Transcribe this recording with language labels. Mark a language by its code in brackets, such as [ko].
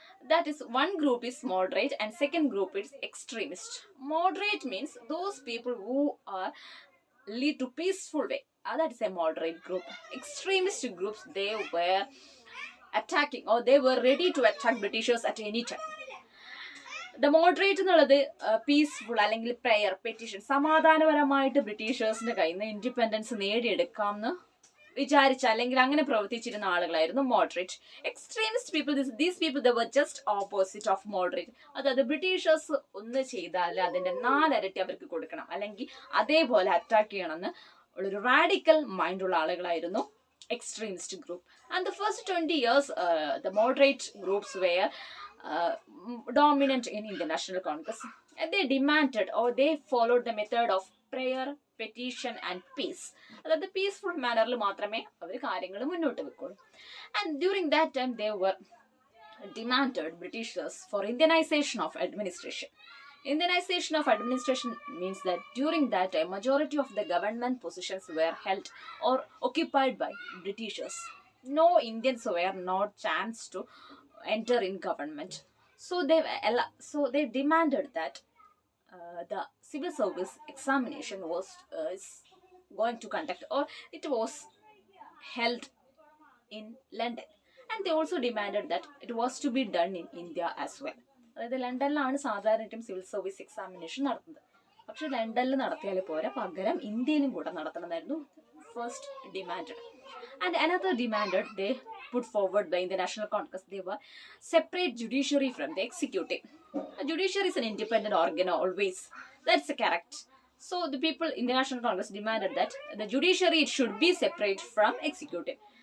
[en] That is, one group is moderate and second group is extremist. Moderate means those people who are lead to peaceful way. That is a moderate group. Extremist groups, they were attacking, or they were ready to attack Britishers at any time. [ml] The moderate എന്നുള്ളത് peaceful അല്ലെങ്കിൽ prayer petition, സമാധാനപരമായിട്ട് ബ്രിട്ടീഷേഴ്സിന്റെ കയ്യിൽ നിന്ന് independence നേടിയെടുക്കാം എന്ന് വിചാരിച്ച അല്ലെങ്കിൽ അങ്ങനെ പ്രവർത്തിച്ചിരുന്ന ആളുകളായിരുന്നു moderate. [en] Extremist people, these people they were just opposite of moderate. [ml] അതായത് ബ്രിട്ടീഷേഴ്സ് ഒന്ന് ചെയ്താൽ അതിന്റെ 4 ഇരട്ടി അവർക്ക് കൊടുക്കണം, അല്ലെങ്കിൽ അതേപോലെ അറ്റാക്ക് ചെയ്യണമെന്ന് ഉള്ളൊരു റാഡിക്കൽ മൈൻഡുള്ള ആളുകളായിരുന്നു [en] extremist group. And the first 20 years, the moderate groups were dominant in International Congress. And they demanded or they followed the method of prayer, petition and peace. [ml] അതായത് പീസ്ഫുൾ മാനറിൽ മാത്രമേ അവർ കാര്യങ്ങൾ മുന്നോട്ട് വെക്കുള്ളൂ. [en] And during that time they were demanded Britishers for Indianization of administration. Indianization of administration means that during that time, majority of the government positions were held or occupied by Britishers. No Indians were not chance to enter in government. So they demanded that the civil service examination was is going to conduct, or it was held in London. And they also demanded that it was to be done in India as well. [ml] അതായത് ലണ്ടനിലാണ് സാധാരണയായിട്ടും civil service examination നടത്തുന്നത്. പക്ഷെ ലണ്ടനിൽ നടത്തിയാൽ പോരാ, പകരം ഇന്ത്യയിലും കൂടെ നടത്തണമെന്നായിരുന്നു first demand. [en] And another demanded they put forward by the National Congress, they were separate judiciary from the executive. A judiciary is an independent organ always. That's correct. So the people in the National Congress demanded that the judiciary should be separate from executive.